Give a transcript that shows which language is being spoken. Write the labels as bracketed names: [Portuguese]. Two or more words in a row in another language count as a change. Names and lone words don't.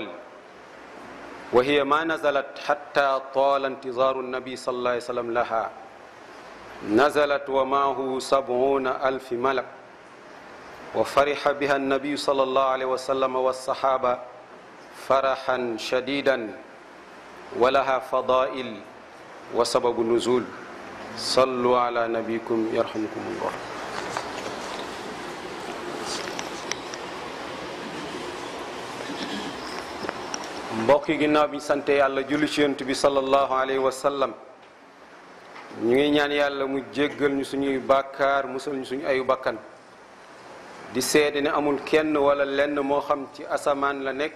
[Arabic] وهي ما نزلت حتى طال انتظار النبي صلى الله عليه وسلم لها نزلت ومعه 70,000 ملك وفرح بها النبي صلى الله عليه وسلم والصحابة فرحا شديدا ولها فضائل وسبب النزول صلوا على نبيكم يرحمكم الله [Wolof] mbokk yi ginnaaw bi ñu sante yàlla julli ci yonent bi [Arabic] صلى الله عليه وسلم [Wolof] ñu ngi ñaan yàlla mu jéggal ñu suñuy bàkkaar musal ñu suñu ayu bakkan di seede ne amul kenn wala lenn moo xam ci asamaan la nekk